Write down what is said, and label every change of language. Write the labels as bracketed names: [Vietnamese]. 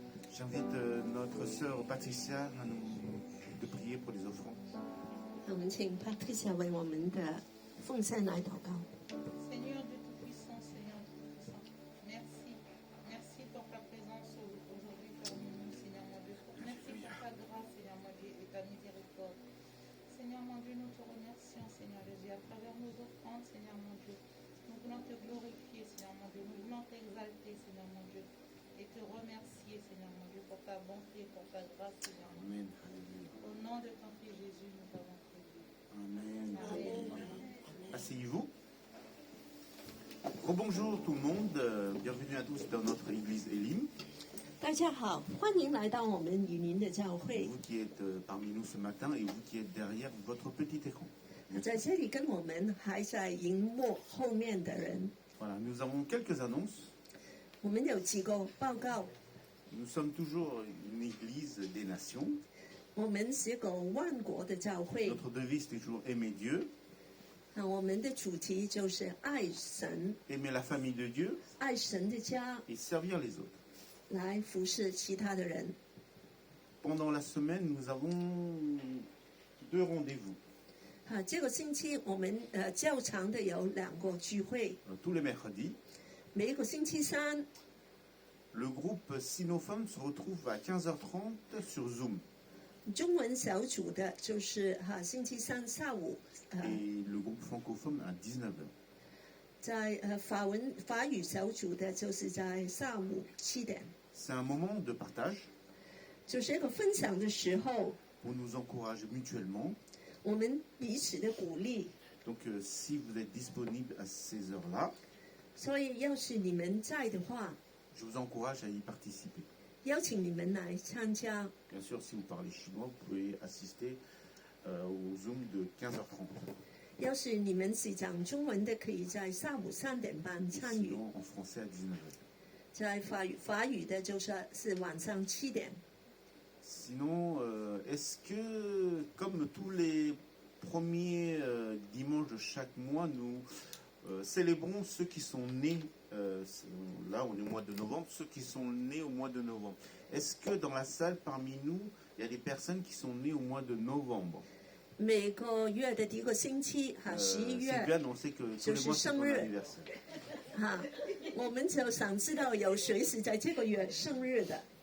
[French] J'invite notre sœur Patricia de prier pour les offrandes. [Chinese] 我们请 Patricia 为我们的奉献来祷告。 [French] Seigneur Dieu Tout-Puissant, Seigneur Tout-Puissant, merci. Merci pour ta présence aujourd'hui parmi nous, Seigneur mon Dieu. Merci pour ta grâce, Seigneur mon Dieu, et ta miséricorde. Seigneur mon Dieu, nous te remercions, Seigneur Jésus, à travers nos offrandes, Seigneur mon Dieu. Nous voulons te glorifier, Seigneur mon Dieu. Nous voulons t'exalter, Seigneur mon Dieu. Et te remercier, Seigneur mon Dieu, pour ta bonté, pour ta grâce, Seigneur mon Dieu. Amen. Alléluia. Au nom de ton Fils Jésus, nous avons prié. Amen. Amen. Asseyez-vous. Rebonjour tout le monde. Bienvenue à tous dans notre église Elim. [Chinese] 大家好，欢迎来到我们雨林的教会。 [French] Vous qui êtes parmi nous ce matin et vous qui êtes derrière votre petit écran. [Chinese] 在这里跟我们还在荧幕后面的人， [French] Voilà, nous avons quelques annonces. [Chinese] 我们有几个报告。 [French] Nous sommes toujours une église des nations. [Chinese] 我们是一个万国的教会， [French] Notre devise est toujours aimer Dieu, [Chinese] 我们的主题就是爱神， [French] aimer la famille de Dieu [Chinese] 爱神的家， [French] et servir les autres. [Chinese] 来服侍其他的人。 [French] Pendant la semaine, nous avons 2 rendez-vous. [Chinese] 这个星期我们较长的有2个聚会， [French] Tous les mercredis, [Chinese] 每一个星期三， [French] le groupe sinophone se retrouve à 15h30 sur Zoom. [Chinese] 中文小组的就是星期三下午， [French] Et le groupe francophone à 19h. [Chinese] 在法语小组的就是在下午7点， [French] C'est un moment de partage [Chinese] 就是一个分享的时候， [French] pour nous encourager mutuellement. [Chinese] 我们彼此的鼓励。 [French] Donc si vous êtes disponible à ces heures-là, [Chinese] 所以要是你们在的话， [French] je vous encourage à y participer. [Chinese] 邀请你们来参加。 [French] Bien sûr, si vous parlez chinois, vous pouvez assister au Zoom de 15h30. [Chinese] 要是你们是讲中文的，可以在下午3点半参与； [French] Sinon, en français à 19h. [Chinese] 在法语的就是晚上7点。 [French] Sinon, est-ce que, comme tous les premiers dimanches de chaque mois, nous célébrons ceux qui sont nés, là on est au mois de novembre, ceux qui sont nés au mois de novembre. Est-ce que dans la salle, parmi nous, il y a des personnes qui sont nées au mois de novembre [Chinese] 每个月的第一个星期11月 [French] Sylviane, on sait que tous les mois c'est ton anniversaire. [Chinese] 我们就想知道有谁是在这个月生日的。